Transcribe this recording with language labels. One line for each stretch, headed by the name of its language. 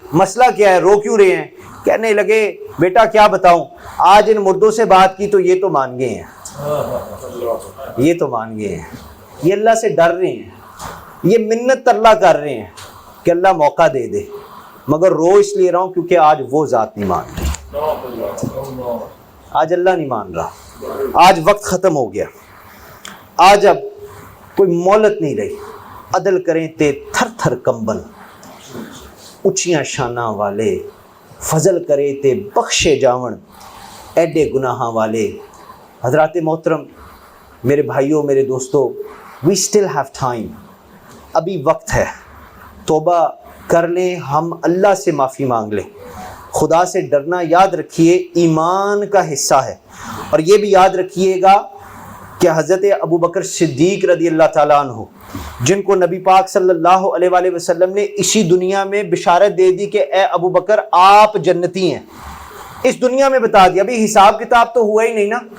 Urdu: مسئلہ کیا ہے, رو کیوں رہے ہیں؟ کہنے لگے بیٹا کیا بتاؤں, آج ان مردوں سے بات کی تو یہ تو مان گئے ہیں, یہ تو مان گئے ہیں, یہ اللہ سے ڈر رہے ہیں, یہ منت اللہ کر رہے ہیں کہ اللہ موقع دے دے. مگر رو اس لیے رہا ہوں کیونکہ آج وہ ذات نہیں مان رہی, آج اللہ نہیں مان رہا, آج وقت ختم ہو گیا, آج اب کوئی مہلت نہیں رہی.
Punjabi: عدل کریں تے تھر تھر کمبل, اونچیاں شاناں والے, فضل کرے تے بخشے جاون ایڈے گناہاں والے.
Urdu: حضرات محترم, میرے بھائیوں, میرے دوستو,
English: we still have time,
Urdu: ابھی وقت ہے, توبہ کر لیں, ہم اللہ سے معافی مانگ لیں. خدا سے ڈرنا یاد رکھیے ایمان کا حصہ ہے. اور یہ بھی یاد رکھیے گا کہ حضرت ابو بکر صدیق رضی اللہ تعالیٰ عنہ, جن کو نبی پاک صلی اللہ علیہ وآلہ وسلم نے اسی دنیا میں بشارت دے دی کہ اے ابو بکر آپ جنتی ہیں, اس دنیا میں بتا دیا, ابھی حساب کتاب تو ہوا ہی نہیں نا.